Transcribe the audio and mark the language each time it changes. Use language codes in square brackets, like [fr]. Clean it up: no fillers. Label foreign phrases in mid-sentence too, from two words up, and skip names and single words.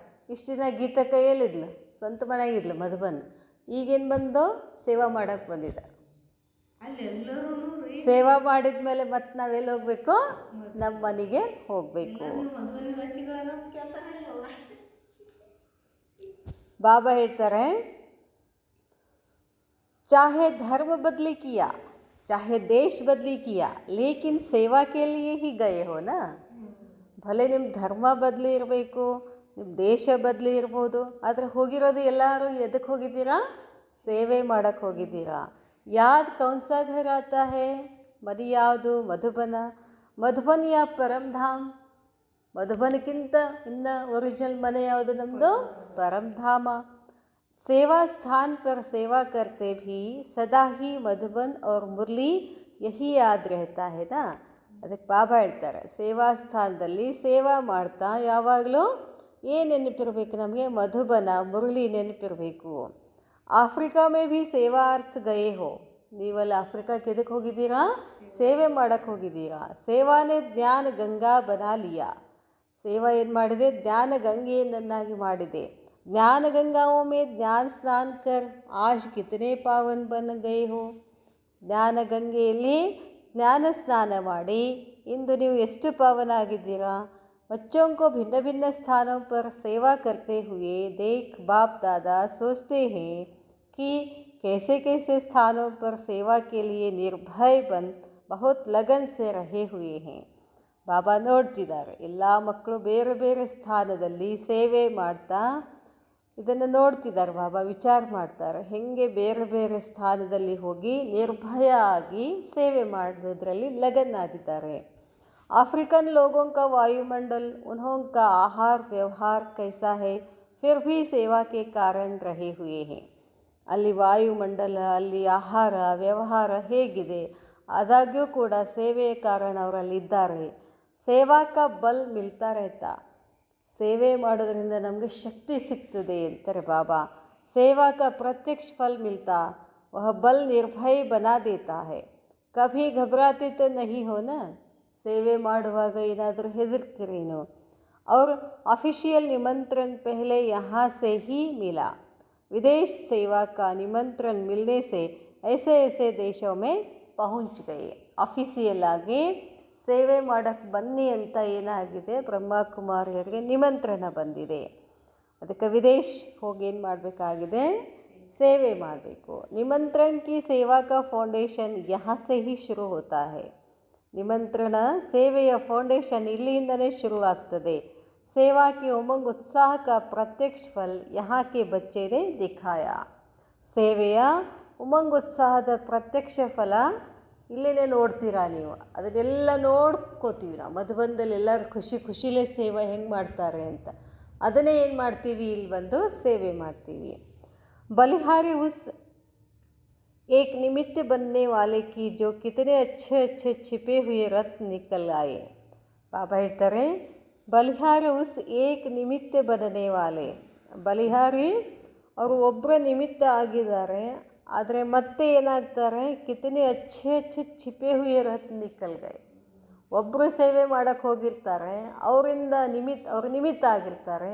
[kn] ಇಷ್ಟು ದಿನ ಗೀತ ಕೈಯಲ್ಲಿದ್ಲು, ಸ್ವಂತ ಮನೆಯಾಗಿದ್ಲು ಮಧುಬನ್. ಈಗೇನು ಬಂದು ಸೇವಾ ಮಾಡೋಕ್ಕೆ ಬಂದಿದ್ದಾರೆ. ಸೇವಾ ಮಾಡಿದ ಮೇಲೆ ಮತ್ತೆ ನಾವೆಲ್ಲಿ ಹೋಗಬೇಕು? ನಮ್ಮ ಮನೆಗೆ ಹೋಗಬೇಕು. ಬಾಬಾ ಹೇಳ್ತಾರೆ, [hi] चाहे धर्म बदली किया चाहे देश बदली किया लेकिन सेवा के लिए ही गए हो ना. [kn] ಭಲೆ ನಿಮ್ಮ ಧರ್ಮ ಬದಲಿ ಇರಬೇಕು, ನಿಮ್ಮ ದೇಶ ಬದಲಿ ಇರ್ಬೋದು, ಆದರೆ ಹೋಗಿರೋದು ಎಲ್ಲರೂ ಎದಕ್ಕೆ ಹೋಗಿದ್ದೀರಾ? ಸೇವೆ ಮಾಡೋಕ್ಕೆ ಹೋಗಿದ್ದೀರಾ. [hi] याद कौनसा घर आता है? [kn] ಮನೆ ಯಾವುದು? ಮಧುಬನ. ಮಧುಬನ್ ಯಾ ಪರಮಧಾಮ್. ಮಧುಬನಕ್ಕಿಂತ ಇನ್ನು ಒರಿಜಿನಲ್ ಮನೆ ಯಾವುದು? ನಮ್ಮದು ಪರಮಧಾಮ. [hi] सेवा स्थान पर सेवा करते भी सदा ही मधुबन और मुरली यही याद रहता है ना. [kn] ಅದಕ್ಕೆ ಬಾಬಾ ಹೇಳ್ತಾರೆ, ಸೇವಾ ಸ್ಥಾನದಲ್ಲಿ ಸೇವಾ ಮಾಡ್ತಾ ಯಾವಾಗಲೂ ಏನು ನೆನಪಿರಬೇಕು ನಮಗೆ? ಮಧುಬನ, ಮುರಳಿ ನೆನಪಿರಬೇಕು. [hi] अफ्रीका में भी सेवार्थ गए हो. [kn] ನೀವಲ್ಲಿ ಆಫ್ರಿಕಾಕ್ಕೆ ಎದಕ್ಕೆ ಹೋಗಿದ್ದೀರಾ? ಸೇವೆ ಮಾಡೋಕ್ಕೆ ಹೋಗಿದ್ದೀರಾ. [hi] सेवा ने ज्ञान गंगा बना लिया. [kn] ಸೇವಾ ಏನು ಮಾಡಿದೆ? ಜ್ಞಾನ ಗಂಗೆಯನ್ನಾಗಿ ಮಾಡಿದೆ. [hi] ज्ञान गंगाओं में ज्ञान स्नान कर आज कितने पावन बन गए हो. [kn] ಜ್ಞಾನ ಗಂಗೆಯಲ್ಲಿ ಜ್ಞಾನ ಸ್ನಾನ ಮಾಡಿ ಇಂದು ನೀವು ಎಷ್ಟು ಪಾವನ ಆಗಿದ್ದೀರಾ. [hi] बच्चों को भिन्न भिन्न स्थानों पर सेवा करते हुए देख बाप दादा सोचते हैं कि कैसे कैसे स्थानों पर सेवा के लिए निर्भय बन बहुत लगन से रहे हुए हैं. [kn] ಬಾಬಾ ನೋಡ್ತಿದ್ದಾರೆ, ಎಲ್ಲ ಮಕ್ಕಳು ಬೇರೆ ಬೇರೆ ಸ್ಥಾನದಲ್ಲಿ ಸೇವೆ ಮಾಡ್ತಾ ಇದನ್ನು ನೋಡ್ತಿದ್ದಾರೆ. ಬಾಬಾ ವಿಚಾರ ಮಾಡ್ತಾರೆ, ಹೇಗೆ ಬೇರೆ ಬೇರೆ ಸ್ಥಾನದಲ್ಲಿ ಹೋಗಿ ನಿರ್ಭಯ ಆಗಿ ಸೇವೆ ಮಾಡೋದ್ರಲ್ಲಿ ಲಗನ್ನಾಗಿದ್ದಾರೆ. [hi] अफ्रीकन लोगों का वायुमंडल, उनका आहार व्यवहार कैसा है, फिर भी सेवा के कारण रहे हुए हैं. [kn] ಅಲ್ಲಿ ವಾಯುಮಂಡಲ, ಅಲ್ಲಿ ಆಹಾರ ವ್ಯವಹಾರ ಹೇಗಿದೆ, ಆದಾಗ್ಯೂ ಕೂಡ ಸೇವೆಯ ಕಾರಣ ಅವರಲ್ಲಿದ್ದಾರೆ. [hi] सेवा का बल मिलता रहता. [kn] ಸೇವೆ ಮಾಡೋದ್ರಿಂದ ನಮಗೆ ಶಕ್ತಿ ಸಿಗ್ತದೆ ಅಂತಾರೆ ಬಾಬಾ. [hi] सेवा का प्रत्यक्ष फल मिलता, वह बल निर्भय बना देता है. कभी घबराते तो नहीं हो ना. [kn] ಸೇವೆ ಮಾಡುವಾಗ ಏನಾದರೂ ಹೆದರ್ತೀರೇನು. [hi] और ऑफिशियल निमंत्रण पहले यहाँ से ही मिला. विदेश सेवा का निमंत्रण मिलने से ऐसे ऐसे देशों में पहुंच गए. [kn] ಆಫೀಸಿಯಲ್ ಆಗಿ ಸೇವೆ ಮಾಡೋಕ್ಕೆ ಬನ್ನಿ ಅಂತ ಏನಾಗಿದೆ, ಬ್ರಹ್ಮಕುಮಾರಿಯರಿಗೆ ನಿಮಂತ್ರಣ ಬಂದಿದೆ. ಅದಕ್ಕೆ ವಿದೇಶ ಹೋಗಿ ಏನು ಮಾಡಬೇಕಾಗಿದೆ, ಸೇವೆ ಮಾಡಬೇಕು. [hi] निमंत्रण की सेवा का फाउंडेशन यहाँ से ही शुरू होता है. [kn] ನಿಮಂತ್ರಣ ಸೇವೆಯ ಫೌಂಡೇಶನ್ ಇಲ್ಲಿಂದಲೇ ಶುರುವಾಗ್ತದೆ. [hi] सेवा के उमंग उत्साह का प्रत्यक्ष फल यहाँ के बच्चे ने दिखाया. [kn] ಸೇವೆಯ ಉಮಂಗ್ ಉತ್ಸಾಹದ ಪ್ರತ್ಯಕ್ಷ ಫಲ ಇಲ್ಲೇ ನೋಡ್ತೀರಾ ನೀವು. ಅದನ್ನೆಲ್ಲ ನೋಡ್ಕೋತೀವಿ ನಾವು. ಮಧುಬನದಲ್ಲಿ ಎಲ್ಲರೂ ಖುಷಿಲೇ ಸೇವೆ ಹೆಂಗೆ ಮಾಡ್ತಾರೆ ಅಂತ, ಅದನ್ನೇ ಏನು ಮಾಡ್ತೀವಿ, ಇಲ್ಲಿ ಬಂದು ಸೇವೆ ಮಾಡ್ತೀವಿ. [hi] बलिहारी उस एक निमित्त बनने वाले की जो कितने अच्छे अच्छे छिपे हुए रत्न निकल आए. [kn] ಬಾಬಾ ಹೇಳ್ತಾರೆ, [hi] बलिहारी उस एक निमित्त बदने वाले. [kn] ಬಲಿಹಾರಿ ಅವರು ಒಬ್ಬರ ನಿಮಿತ್ತ ಆಗಿದ್ದಾರೆ, ಆದರೆ ಮತ್ತೆ ಏನಾಗ್ತಾರೆ, [hi] कितने अच्छे अच्छे छिपे हुए रत्न निकल गए. [kn] ಒಬ್ಬರು ಸೇವೆ ಮಾಡೋಕ್ಕೆ ಹೋಗಿರ್ತಾರೆ, ಅವ್ರ ನಿಮಿತ್ತ ಆಗಿರ್ತಾರೆ.